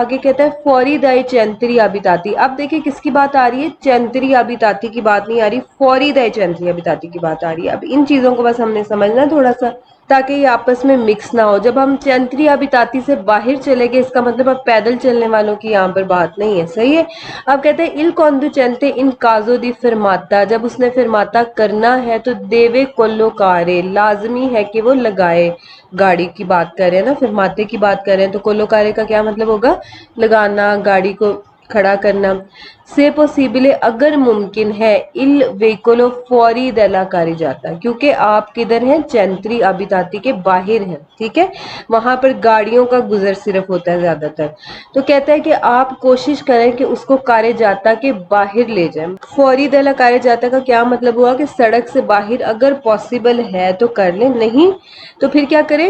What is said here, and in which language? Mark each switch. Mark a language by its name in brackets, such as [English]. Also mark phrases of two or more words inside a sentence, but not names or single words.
[Urdu] آگے کہتا ہے [Italian] fuori dei centri abitati. [Urdu] اب دیکھیں کس کی بات آ رہی ہے؟ [Italian] centri abitati [Urdu] کی بات نہیں آ رہی، [Italian] fuori dei centri abitati [Urdu] کی بات آ رہی ہے. اب ان چیزوں کو بس ہم نے سمجھنا تھوڑا سا تاکہ یہ آپس میں مکس نہ ہو. جب ہم [Italian] centri abitati [Urdu] سے باہر چلے گئے اس کا مطلب اب پیدل چلنے والوں کی یہاں پر بات نہیں ہے. صحیح ہے. اب کہتے ہیں [Italian] il conducente in caso di fermata، [Urdu] جب اس نے فرماتا کرنا ہے تو [Italian] deve collocare, [Urdu] لازمی ہے کہ وہ لگائے. گاڑی کی بات کر رہے ہیں نا، فرماتے کی بات کر رہے ہیں تو کولوکارے کا کیا مطلب ہوگا؟ لگانا، گاڑی کو کھڑا کرنا. [Italian] se possibile [Urdu] اگر ممکن ہے [Italian] il veicolo fuori della carreggiata، [Urdu] کیونکہ آپ کدھر ہیں؟ [Italian] centri abitati [Urdu] کے باہر ہیں. ٹھیک ہے، وہاں پر گاڑیوں کا گزر صرف ہوتا ہے زیادہ تر. تو کہتا ہے کہ آپ کوشش کریں کہ اس کو کارے جاتا کے باہر لے جائیں. [Italian] fuori dalla carreggiata [Urdu] کا کیا مطلب ہوا کہ سڑک سے باہر اگر پاسبل ہے تو کر لیں، نہیں تو پھر کیا کریں؟